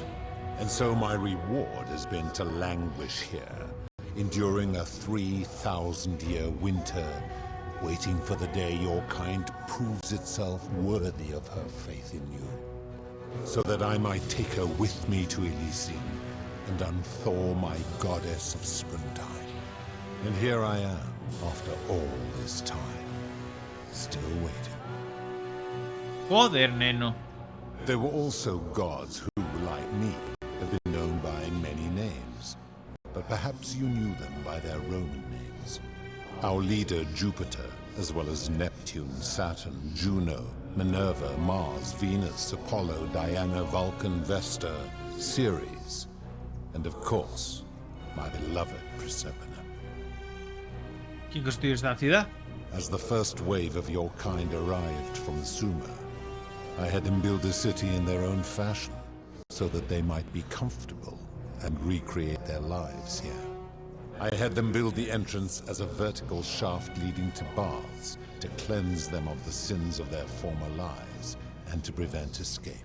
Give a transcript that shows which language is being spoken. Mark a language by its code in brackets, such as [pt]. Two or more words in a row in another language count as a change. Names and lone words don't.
[en] And so my reward has been to languish here, enduring a 3,000-year winter, waiting for the day your kind proves itself worthy of her faith in you, so that I might take her with me to Elysium and unthaw my goddess of springtime. And here I am, after all this time, still waiting. [gl] Joder, neno. [en] There were also gods who, like me, have been known by many names, but perhaps you knew them by their Roman names. Our leader, Jupiter, as well as Neptune, Saturn, Juno, Minerva, Mars, Venus, Apollo, Diana, Vulcan, Vesta, Ceres, and of course, my beloved Proserpina. [es] ¿Quién construyó esta ciudad? [en] As the first wave of your kind arrived from Sumer, I had them build a city in their own fashion, so that they might be comfortable and recreate their lives here. I had them build the entrance as a vertical shaft leading to baths, to cleanse them of the sins of their former lives, and to prevent escape.